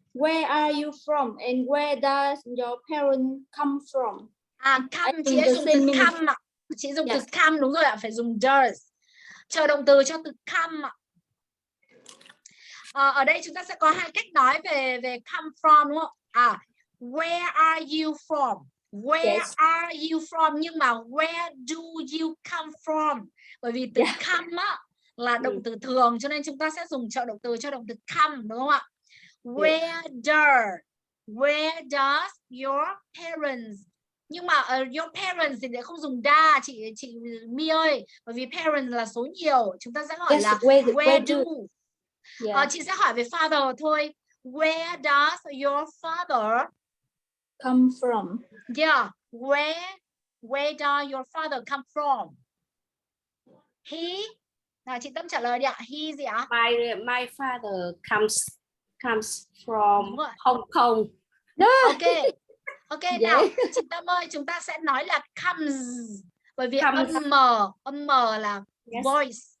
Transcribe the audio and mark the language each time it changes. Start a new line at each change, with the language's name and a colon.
English: Where are you from and where does your parents come from?
Vietnamese: Come, chị ấy dùng từ come ạ. Chị dùng từ come, đúng rồi ạ, phải dùng does. Chờ động từ cho từ come ạ. Ở đây chúng ta sẽ có hai cách nói về come from, đúng không?
English: Where are you from? Where are you from?
Vietnamese: Nhưng mà
English: where do you come from?
Vietnamese: Bởi vì từ come á là động từ thường, cho nên chúng ta sẽ dùng trợ động từ cho động từ come, đúng không ạ?
English: Where does your parents?
Vietnamese: Nhưng mà your parents thì lại không dùng da, chị My ơi, bởi vì parents là số nhiều, chúng ta sẽ hỏi là where do. Chị sẽ hỏi về father thôi.
English: Where does your father come from? Yeah, where does your father come from?
Vietnamese: He. Nào, chị Tâm trả lời đi ạ. He gì ạ?
English: My father comes from Hong Kong.
Vietnamese: Ok, nào, chị Tâm ơi, chúng ta sẽ nói là comes, bởi vì âm m là voice.